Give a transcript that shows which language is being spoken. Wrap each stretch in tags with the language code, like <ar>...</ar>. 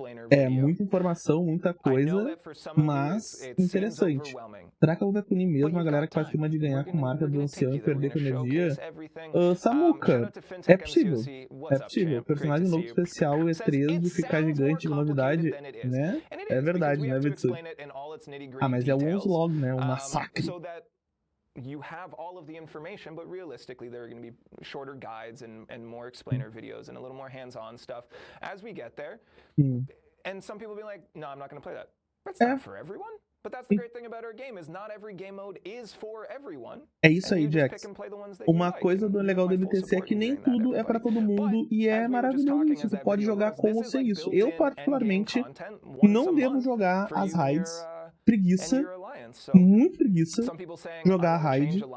<pt>É muita informação, muita coisa, mas interessante. Será que eu vou ver punir mesmo a galera que faz clima de ganhar com marca do ancião e perder com energia? Samuca, é possível. É possível. Personagem novo especial E3 de ficar gigante de novidade, né? É verdade, né, Vitsu? Mas é o Onslaught, né? Um massacre.</pt> <en>You have all of the information, but realistically there are going to be shorter guides and more explainer videos and a little more hands-on stuff as we get there. And some people be like, no, I'm not going to play that. That's not for everyone. But that's the great thing about our game is not every game mode is for everyone.</en> <pt>É isso aí, Jax. Uma coisa do legal do MTC é que nem tudo é pra todo mundo e é maravilhoso isso. Tu pode jogar com ou sem isso. Eu, particularmente, não devo jogar as raids. Preguiça, muito preguiça, jogar a raid.</pt>